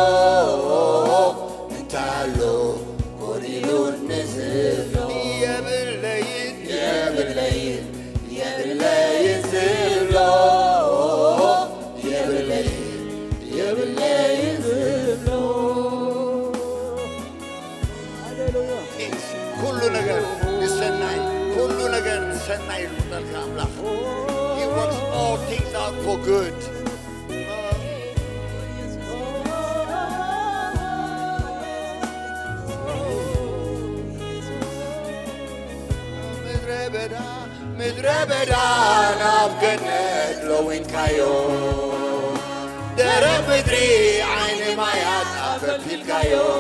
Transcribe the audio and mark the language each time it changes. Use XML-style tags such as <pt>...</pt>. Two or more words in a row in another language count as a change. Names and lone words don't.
<ti>ታሎ ጎሪሉን ዝብሎ የብለይን ዝብሎ የብለይን ዝብሎ ኩሉ ነገር ሰናይ ኩሉ ነገር ሰናይ ይሉታልካ ኣምላኽ</ti> <en>he works all things out for good</en> <ti>ምድረ በዳ ናብ ገነት ለዊንካዮ ደረቕ ምድሪ ዓይኒ ማያት ኣፈፊልካዮ</ti>